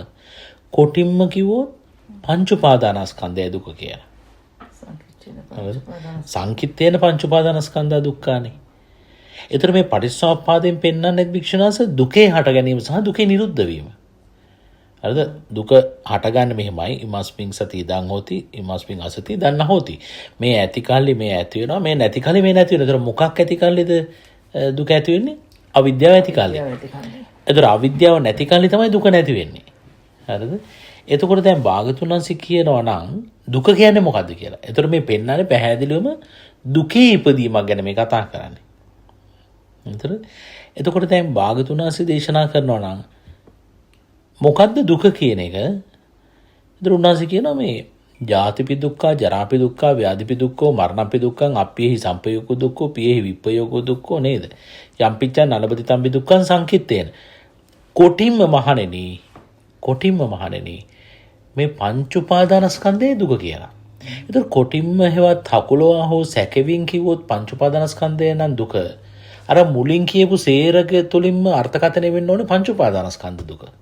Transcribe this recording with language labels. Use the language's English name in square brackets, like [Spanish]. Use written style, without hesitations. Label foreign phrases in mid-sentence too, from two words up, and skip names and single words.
[Sinhala] කොටින්ම කිව්වොත් පංච උපාදානස්කන්ධය දුක කියලා. [Pali] සංකිට්ඨේන පංච උපාදානස්කන්ධා දුක්ඛානේ. [Sinhala] ඒතර මේ පටිච්චසමුප්පාදයෙන් පෙන්වන්නේ භික්ෂුන් වහන්සේ දුකේ හට ගැනීම සහ දුකේ නිරුද්ධ වීම. හරිද? දුක හටගන්නේ මෙහෙමයි. [Pali] ඉමස්මින් සති ඉදං හෝති, ඉමස්මින් අසති ඉදං හෝති. [Sinhala] මේ ඇති කල්ලි මේ ඇති වෙනවා, මේ නැති කල්ලි මේ නැති වෙනවා. ඒතර මොකක් ඇති කල්ලිද දුක ඇති වෙන්නේ? අවිද්‍යාව ඇති කල්ලි. ඒතර අවිද්‍යාව නැති කල්ලි තමයි දුක නැති වෙන්නේ. හරිද? එතකොට දැන් භාගතුන් වහන්සේ කියනවා නම් දුක කියන්නේ මොකද්ද කියලා. ඒතර මේ පෙන්නන්නේ පැහැදිලිවම දුකේ ඉපදීමක් ගැන මේ කතා කරන්නේ. එතකොට දැන් භාගතුන් වහන්සේ දේශනා කරනවා නම් මොකද්ද දුක කියන එක. ඒතර උන්වහන්සේ කියනවා මේ [Pali] ජාතිපි දුක්ඛ, ජරාපි දුක්ඛ, ව්‍යාධිපි දුක්ඛ, මරණපි දුක්ඛං, අප්පියෙහි සම්පයෝග දුක්ඛ, පියෙහි විප්පයෝග දුක්ඛ [Sinhala] නේද? [Pali] යම්පිච්ඡන් නලබති තම්බි දුක්ඛං සංකිට්ඨේන. [Sinhala] කොටින්ම මහණෙනි මේ පංච උපාදානස්කන්ධයේ දුක කියලා. ඒතර කොටින්ම හෙවත් හකුලවා හෝ සැකවින් කිව්වොත් පංච උපාදානස්කන්ධය නම් දුක. අර මුලින් කියපු සේරක තුලින්ම අර්ථකථනය වෙන්න ඕනේ පංච උපාදානස්කන්ධ දුක.